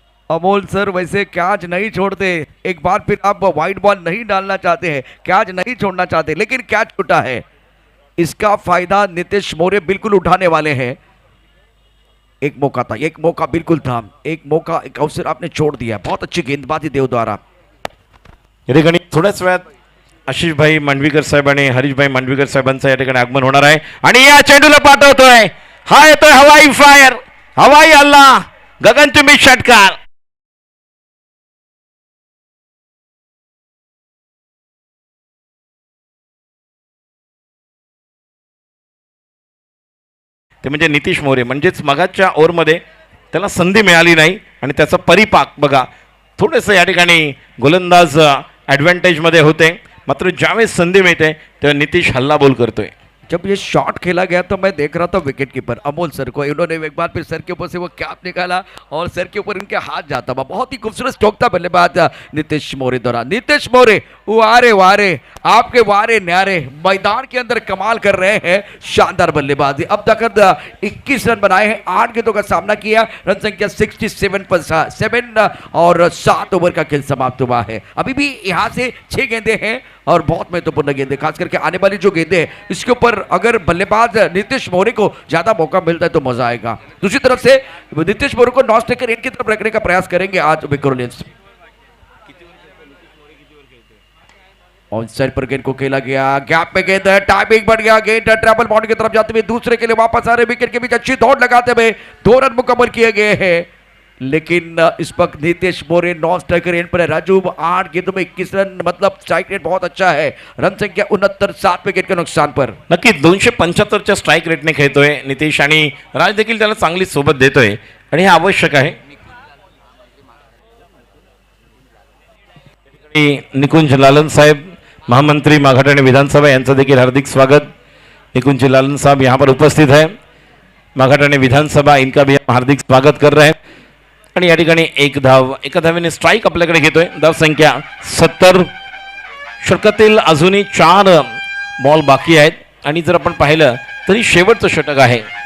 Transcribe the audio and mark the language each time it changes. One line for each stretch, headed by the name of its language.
Hindi: Amol sir वैसे catch नहीं छोड़ते. एक बार फिर आप वाइड बॉल नहीं डालना चाहते हैं, कैच नहीं छोड़ना चाहते, लेकिन कैच छूटा है. इसका फायदा नीतीश मोरे बिल्कुल उठाने वाले हैं. एक मौका था, एक मौका बिल्कुल था, एक मौका, एक अवसर आपने छोड़ दिया. बहुत अच्छी गेंदबाजी देव द्वारा.
Marathi: या ठिकाणी थोड्याच वेळात आशिषभाई मांडवीकर साहेब आणि हरीशभाई मांडवीकर साहेबांचं या ठिकाणी आगमन होणार आहे. आणि या चेंडूला पाठवतोय. हा येतोय हवाई फायर, हवाई हल्ला, गगनचुंबी षटकार. ते म्हणजे नितीश मोरे. म्हणजेच मगाच्या ओव्हरमध्ये त्याला संधी मिळाली नाही आणि त्याचा परिपाक बघा. थोडंसं या ठिकाणी गोलंदाज ॲडव्हान्टेजमध्ये होते. मात्र ज्यावेळेस संधी मिळते तेव्हा नितीश हल्लाबोल करतोय.
Hindi: जब ये शॉट खेला गया तो मैं देख रहा था विकेट कीपर अमोल सर को. इन्होंने एक बार फिर सर के ऊपर से वो कैप निकाला और सर के ऊपर इनके हाथ जाता हुआ. बहुत ही खूबसूरत स्ट्रोक था बल्लेबाज नीतीश मोरे द्वारा. नीतीश मोरे वारे वारे, आपके वारे न्यारे, मैदान के अंदर कमाल कर रहे हैं. शानदार बल्लेबाजी. अब तक 21 रन बनाए हैं, 8 गेंदों का सामना किया. रन संख्या 67 पर 7 और 7 ओवर का खेल समाप्त हुआ है. अभी भी यहाँ से 6 गेंदे हैं और बहुत महत्वपूर्ण गेंदे, खास करके आने वाली जो गेंदे हैं इसके ऊपर अगर बल्लेबाज नीतीश मोरे को ज्यादा मौका मिलता है तो मजा आएगा. दूसरी तरफ से नीतीश मोरे को नॉन स्ट्राइकर एंड की तरफ रखने का प्रयास करेंगे आज विक्रोलियंस. ऑन साइड पर गेंद को खेला गया. गैप में गेंद है, टाइमिंग बढ़ गया. गेंद ट्रैवल बाउंड्री की तरफ जाते हुए दूसरे के लिए वापस आ रहे. विकेट के बीच अच्छी दौड़ लगाते हुए 2 रन मुकम्मल किए गए हैं. लेकिन इस वक्त नीतीश मोरे नॉन स्ट्राइकर एंड पर है. राजू 8 गेंदों में 21 रन, मतलब स्ट्राइक रेट बहुत अच्छा है. रन संख्या 69, 7 विकेट के नुकसान पर.
Marathi: नक्की 275च्या स्ट्राईक रेटने खेळतोय नितीश आणि राज देखील त्याला चांगली सोबत देतोय आणि हे आवश्यक आहे. निकुंज लालन साहेब महामंत्री माघाटाने विधानसभा यांचं देखील हार्दिक स्वागत।
Hindi: निकुंज लालन साहब यहाँ पर उपस्थित है। माघाटाने विधानसभा इनका भी हम हार्दिक स्वागत कर रहे हैं।
Marathi: आणि या ठिकाणी एक धाव, एका धावेने स्ट्राईक आपल्याकडे घेतोय। धाव संख्या 70। षटकातील अजूनही 4 बॉल बाकी आहेत आणि जर आपण पाहिलं तरी शेवटचं षटक आहे।